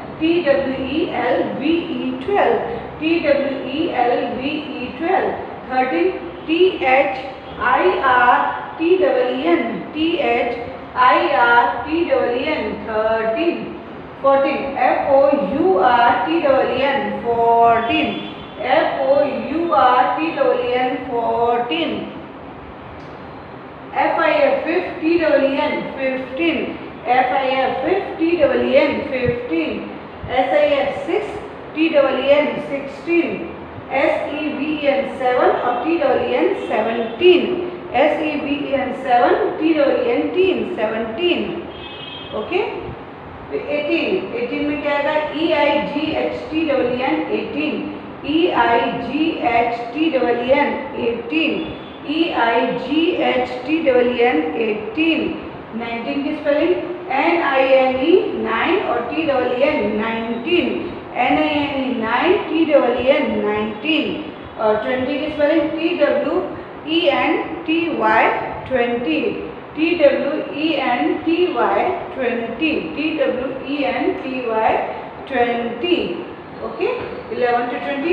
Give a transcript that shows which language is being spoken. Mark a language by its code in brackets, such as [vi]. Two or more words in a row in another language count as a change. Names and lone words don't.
[en] TWELVE 12, TWELVE 12, 13 THIRTEN, THIRTEN 13, 14 FOURTEN 14, FOURTEN 14, FIF TEEN 15, FIF TEEN 15, SIH 6 TEEN 16, SEVN 7 और TEEN 17, SEVN 7 TEEN 17। [hi] ओके, तो 18 में क्या आएगा [en] EIGH TEEN 18, EIGH TEEN 18, [hi] EIGH TEEN 18। 19 की स्पेलिंग NINE 9 और [en] TEEN 19, NINE 9 TEEN 19। और 20 की स्पेलिंग TWENTY 20, TWENTY 20, TWENTY 20। ओके, 11 to 20।